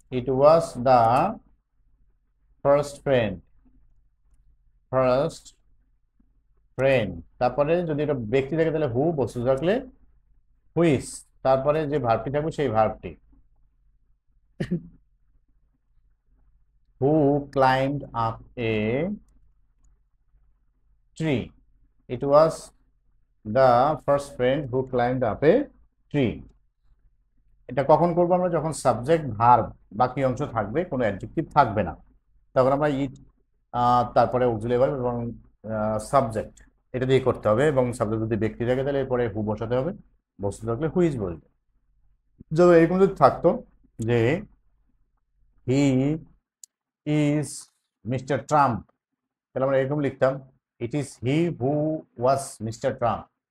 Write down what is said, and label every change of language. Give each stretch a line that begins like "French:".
English: It was the first friend, first friend.
Bangla: তারপরে যদি এটা ব্যক্তি থাকে তাহলে হু, বস্তু থাকলে হুইস, তারপরে যে ভার্বটি থাকবে সেই ভার্বটি।
English: Who climbed up a tree, it was the first friend who climbed up a tree।
Bangla: এটা কখন করবো আমরা? যখন সাবজেক্ট ভার্ব বাকি অংশ থাকবে, কোনো অ্যাডজেক্টিভ থাকবে না, তখন আমরা ইট তারপরে অক্সিলারি ভার্ব এবং সাবজেক্ট এটা দিয়ে করতে হবে। এবং সাবজেক্ট যদি ব্যক্তি থাকে তাহলে এরপরে হু বসাতে হবে, বস্তু থাকলে হুইজ বলবে। যদি এরকম যদি থাকতো যে
English: he is mister Trump,
Bangla: তাহলে আমরা এরকম লিখতাম,
English: It is he who was mister Trump.